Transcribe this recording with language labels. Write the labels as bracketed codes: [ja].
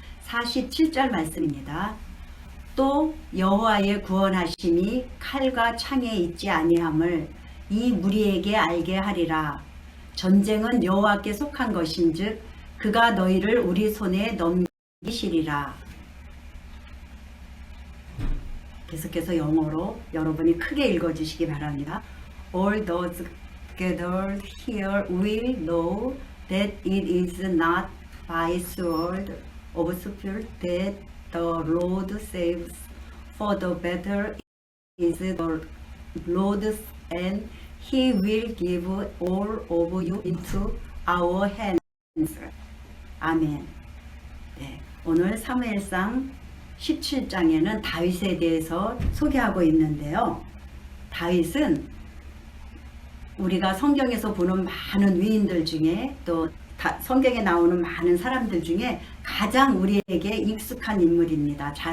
[ko] 47절 말씀입니다. 또 여호와의 구원하심이 칼과 창에 있지 아니함을 이 무리에게 알게 하리라. 전쟁은 여호와께 속한 것인즉 그가 너희를 우리 손에 넘기시리라. 계속해서 영어로 여러분이 크게 읽어주시기 바랍니다. [en] All those gathered here will know that it is not by sword of spear that the Lord saves, for the battle is the Lord's, and He will give all of you into our hands. [ko] 아멘. 네, 오늘 사무엘상 17장에는 다윗에 대해서 소개하고 있는데요. 다윗은 우리가 성경에서 보는 많은 위인들 중에 또 성경에 나오는 많은 사람들 중에 가장 우리에게 익숙한 인물입니다.